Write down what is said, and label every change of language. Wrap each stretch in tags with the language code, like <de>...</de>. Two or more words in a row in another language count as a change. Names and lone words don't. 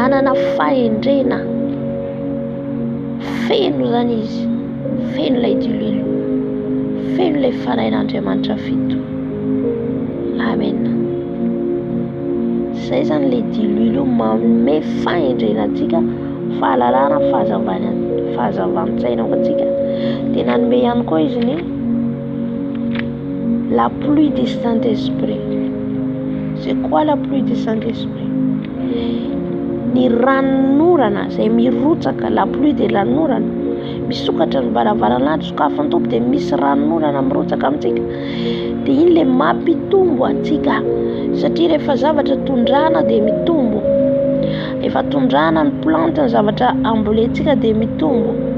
<mg>Nanana fahendrena, feno zany izy, feno ilay diluire, feno ilay fanahin'Andriamanitra 7. Amen. Zay zany le diluire io manome fahendrena antsika, fahalalana, fahazavan-tsaina ho antsika. Dia nanome ihany koa izy ny</mg> <fr>la pluie du Saint-Esprit. C'est quoi la pluie du Saint-Esprit?</fr> <mg>Ny ranorana izay mirotsaka,</mg> <fr>la pluie de</fr> <mg>ranorana, misokatra ny varavaran'andro, sokafan'ny tompo dia misy ranorana mirotsaka amintsika. Dia iny le mampitombo antsika, satria rehefa zavatra tondrahana dia mitombo, rehefa tondrahana ny plante ny zavatra ambolentsika dia mitombo.</mg>